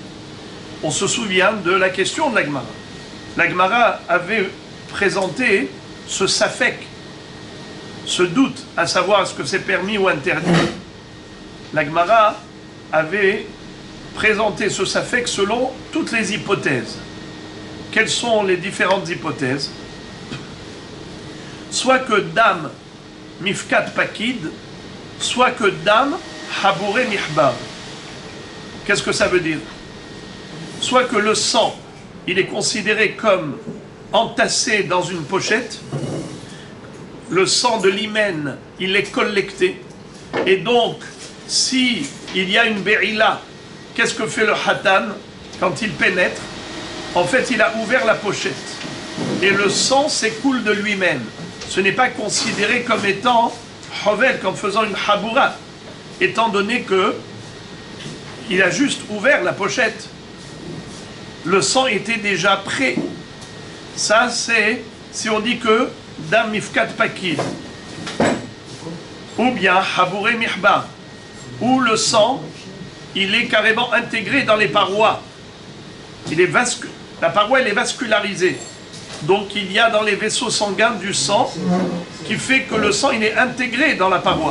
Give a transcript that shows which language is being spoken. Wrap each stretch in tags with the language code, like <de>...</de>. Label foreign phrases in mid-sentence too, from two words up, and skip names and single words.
<fr>On se souvient de la question de la Gemara. La Gemara avait présenté ce safek, ce doute, à savoir est-ce que c'est permis ou interdit. La Gemara avait présenté ce safek selon toutes les hypothèses. Quelles sont les différentes hypothèses? Soit que</fr> <arc>דם מיפקד פקיד,</arc> <fr>soit que</fr> <arc>דם חבורי מיחבר.</arc> <fr>Qu'est-ce que ça veut dire? Soit que le sang, il est considéré comme entassé dans une pochette, le sang de l'hymen, il est collecté, et donc, si il y a une berila, qu'est-ce que fait le hatan quand il pénètre? En fait, il a ouvert la pochette, et le sang s'écoule de lui-même. Ce n'est pas considéré comme étant hovel, comme faisant une haboura, étant donné que il a juste ouvert la pochette. Le sang était déjà prêt. Ça, c'est si on dit que</fr> <arc>דם מיפקד פקיד,</arc> <fr>ou bien</fr> <arc>חבורי מיחבר,</arc> <fr>où le sang, il est carrément intégré dans les parois. La paroi, elle est vascularisée. Donc il y a dans les vaisseaux sanguins du sang qui fait que le sang il est intégré dans la paroi.</fr>